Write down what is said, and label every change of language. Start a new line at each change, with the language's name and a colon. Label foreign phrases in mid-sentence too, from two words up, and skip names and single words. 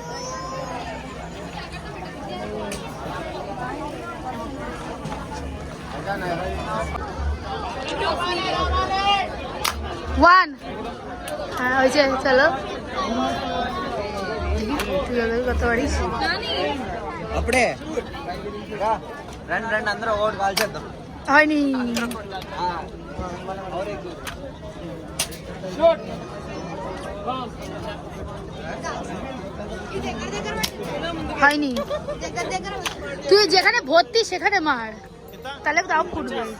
Bangla: ওয়ান, হ্যাঁ হয়েছে, চলো তুই কত পারিস।
Telugu: అప్పుడే రండి రండి అందరూ ఒకటి కాల్ చేద్దాం
Bangla: হয়নি, হয়নি। তুই যেখানে ভর্তি সেখানে মার, তাহলে দাম ফুটবে।